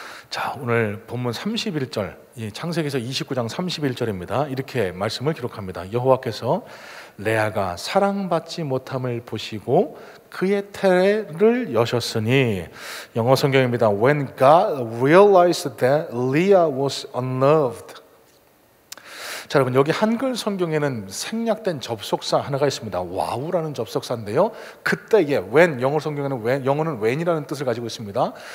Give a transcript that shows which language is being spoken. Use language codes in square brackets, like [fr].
[ko] 자, 오늘 본문 31절, 창세기에서 29장 31절입니다. 이렇게 말씀을 기록합니다. 여호와께서 레아가 사랑받지 못함을 보시고 그의 태를 여셨으니, 영어 성경입니다. [en] When God realized that Leah was unloved. [ko] 자, 여러분, 여기 한글 성경에는 생략된 접속사 하나가 있습니다. 와우라는 접속사인데요, 그때에 when, 영어 성경에는 when, 영어는 when이라는 뜻을 가지고 있습니다.